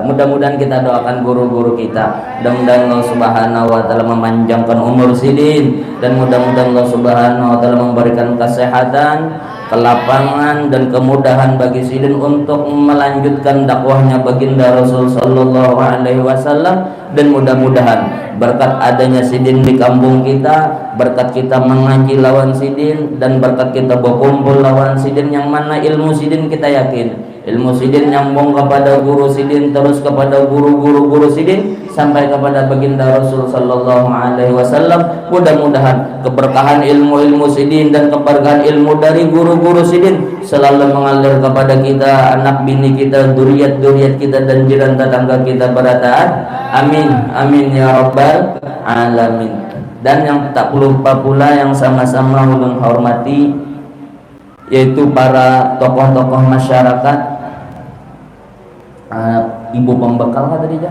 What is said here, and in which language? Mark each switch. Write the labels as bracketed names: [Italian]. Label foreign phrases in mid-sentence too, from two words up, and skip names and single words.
[Indonesian] Mudah-mudahan kita doakan guru-guru kita. Mudah-mudahan Allah [Arabic] سبحانه وتعالى [Indonesian] memanjangkan umur sidin dan mudah-mudahan Allah [Arabic] سبحانه وتعالى [Indonesian] memberikan kesehatan, kelapangan dan kemudahan bagi sidin untuk melanjutkan dakwahnya baginda Rasul [Arabic] صلى الله عليه وسلم. [Indonesian] Dan mudah-mudahan berkat adanya sidin di kampung kita, berkat kita mengaji lawan sidin, dan berkat kita berkumpul lawan sidin, yang mana ilmu sidin kita yakin ilmu sidin nyambung kepada guru sidin, terus kepada guru-guru sidin sampai kepada baginda Rasul [Arabic] صلى الله عليه وسلم. [Indonesian] Mudah-mudahan keberkahan ilmu-ilmu sidin dan keberkahan ilmu dari guru-guru sidin selalu mengalir kepada kita, anak bini kita, duriat-duriat kita, dan jiran tetangga kita berataat. [Arabic] آمين آمين يا رب العالمين. [Indonesian] Dan yang tak lupa pula yang sama-sama ulun hormati, yaitu para tokoh-tokoh masyarakat. Ibu pembekal kan tadi jam?